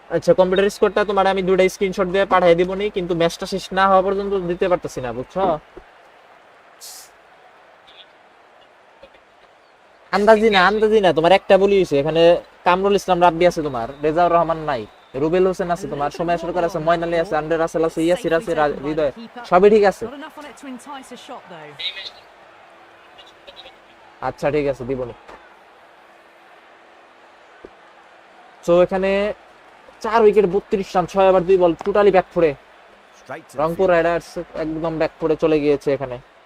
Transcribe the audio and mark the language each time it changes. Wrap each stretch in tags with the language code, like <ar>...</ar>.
<bn>আচ্ছা কম্পিউটার স্কোরটা তোমার আমি দুটো স্ক্রিনশট দিয়ে পাঠিয়ে দিব নি, কিন্তু ম্যাচটা শেষ না হওয়া পর্যন্ত দিতে পারতেছি না, বুঝছো? আন্দাজি না তোমার একটা বলি হয়েছে এখানে। কামরুল ইসলাম রাব্বি আছে তোমার, রেজাউর রহমান নাই, রুবেল হোসেন আছে তোমার, সময় সরকার আছে, ময়ন আলী আছে, আন্ডার রাসেল আছে, ইয়াসির আছে, হৃদয়, সবই ঠিক আছে।</bn> <en>Not enough on it to entice a shot though.</en> <bn>আচ্ছা ঠিক আছে দিবনি। তো এখানে 4 wicket 32 run, 6 over 2 ball, totally ব্যাকফুটে।</bn> <en>Straight to the</en> <bn>Rangpur</bn> <en>field.</en> <bn>Riders একদম ব্যাকফুটে চলে গিয়েছে এখানে।</bn>